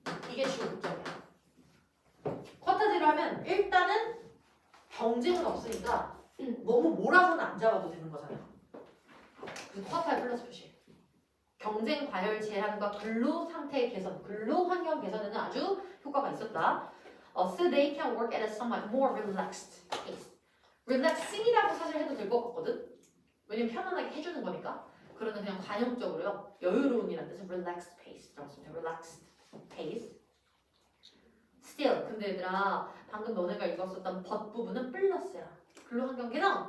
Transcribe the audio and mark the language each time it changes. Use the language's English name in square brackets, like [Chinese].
[Korean] 이게 주요 목적이야. 쿼타제로 하면 일단은 경쟁은 없으니까 너무 몰아서는 안 잡아도 되는 거잖아요. 그래서 쿼타에 플러스 표시. 경쟁 과열 제한과 근로 상태 개선, 근로 환경 개선에는 아주 효과가 있었다. [English] So they can work at a somewhat more relaxed pace. [Korean] relaxing이라고 사실 해도 될 것 같거든. 왜냐면 편안하게 해주는 거니까. 그러나 그냥 관용적으로요. 여유로움이라는 뜻은 relaxed pace라고 씁니다. relaxed pace. Still, 근데 얘들아 방금 너네가 읽었었던 but 부분은 플러스야. 근로 환경 개선.